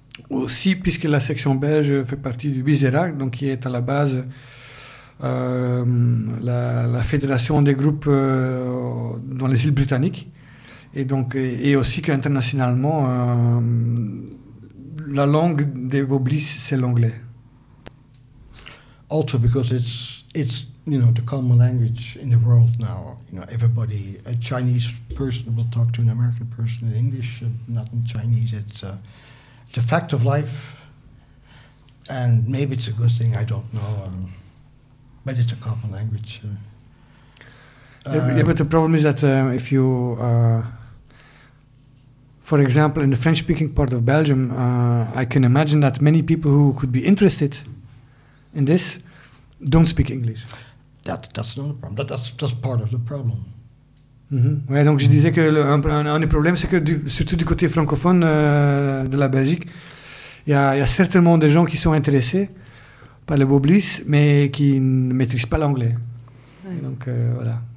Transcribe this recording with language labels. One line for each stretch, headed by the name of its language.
French: Aussi, puisque la section belge fait partie du Visegrad, donc qui est à la base la fédération des groupes dans les îles britanniques. Et aussi qu'internationalement, la langue des Woblis, c'est l'anglais.
English: Also because it's you know, the common language in the world now. You know, everybody, a Chinese person will talk to an American person in English, not in Chinese. It's a fact of life. And maybe it's a good thing, I don't know. But it's a common language. Yeah, but the problem is that if you... For example, in the French-speaking part of Belgium, I can imagine that many people who could be interested in this don't speak English. That's not a problem. That's part of the problem. Mm-hmm.
French: Ouais, donc je disais que un des problèmes, c'est que surtout du côté francophone de la Belgique, il y a certainement des gens qui sont intéressés, pas le Boblis, mais qui ne maîtrise pas l'anglais. Ouais. Donc voilà.